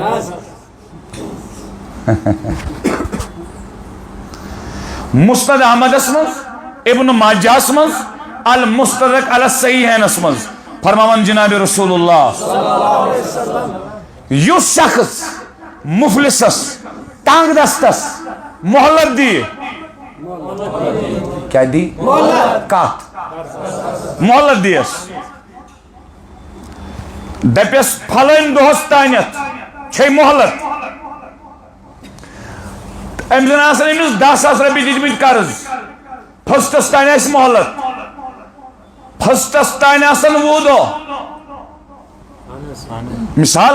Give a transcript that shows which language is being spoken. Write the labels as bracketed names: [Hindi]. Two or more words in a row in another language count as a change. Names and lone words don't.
[Kashmiri] مُسند احمدس منٛز ابن ماجہس منٛز المستدرک علی الصحیحینس منٛز فرماوان جناب رسول اللہ یُس شخص مفلسس تنگ دستس مہلت دی کیا دی کتھ مہلت دیس دپیس پھلٲنۍ دۄہس تانٮ۪تھ چھے مہلت أمۍ زن آسن أمِس 10,000 رۄپیہِ دِتمٕتۍ قرض فٔسٹس تانۍ آسہِ مہلت فٔسٹس تانۍ آسن 20 دۄہ مثال